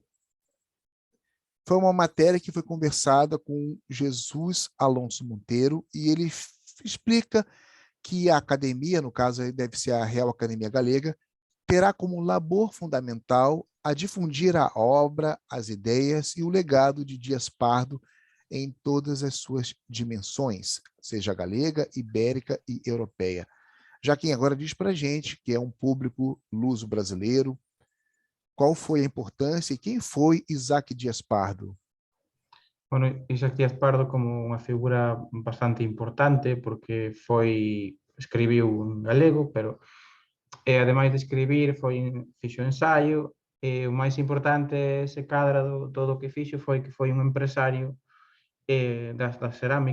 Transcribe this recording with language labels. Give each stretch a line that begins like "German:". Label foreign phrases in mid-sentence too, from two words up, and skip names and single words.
Portuguese: Foi uma matéria que foi conversada com Jesus Alonso Monteiro e ele explica que a academia, no caso aí deve ser a Real Academia Galega, terá como labor fundamental a difundir a obra, as ideias e o legado de Dias Pardo em todas as suas dimensões, seja galega, ibérica e europeia. Já quem agora diz para a gente que é um público luso-brasileiro, qual foi a importância e quem foi Isaac Dias Pardo?
Galician: Bueno, Isaac Díaz Pardo como unha figura bastante importante porque escribiu en galego, pero ademais de escribir fixo ensaio e o máis importante se cadra todo o que fixo foi que foi un empresario da cerámica, no?